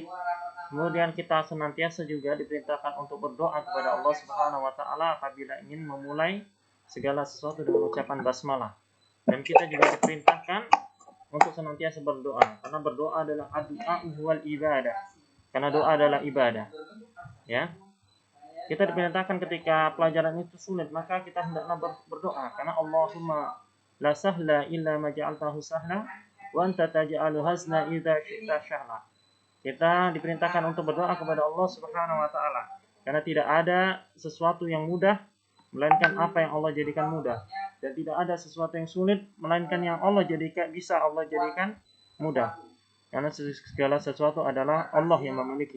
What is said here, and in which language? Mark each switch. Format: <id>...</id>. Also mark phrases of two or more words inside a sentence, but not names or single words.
<id>Kemudian kita senantiasa juga diperintahkan untuk berdoa kepada Allah</id> <ar>سبحانه وتعالى</ar> <id>apabila ingin memulai segala sesuatu dengan ucapan basmalah. Dan kita juga diperintahkan untuk senantiasa berdoa, karena berdoa adalah doa</id> <ar>والعبادة.</ar> <id>Karena doa adalah ibadah. Ya. Kita diperintahkan ketika pelajaran itu sulit, maka kita hendaklah berdoa, karena</id> <ar>اللهم لا سهل إلا ما جعلته سهلا وأنت تجعل الحزن إذا شئت سهلا.</ar> <id>Kita diperintahkan untuk berdoa kepada Allah</id> <ar>سبحانه وتعالى,</ar> <id>karena tidak ada sesuatu yang mudah melainkan apa yang Allah jadikan mudah, dan tidak ada sesuatu yang sulit melainkan yang Allah jadikan bisa Allah jadikan mudah, karena segala sesuatu adalah Allah yang memiliki.</id>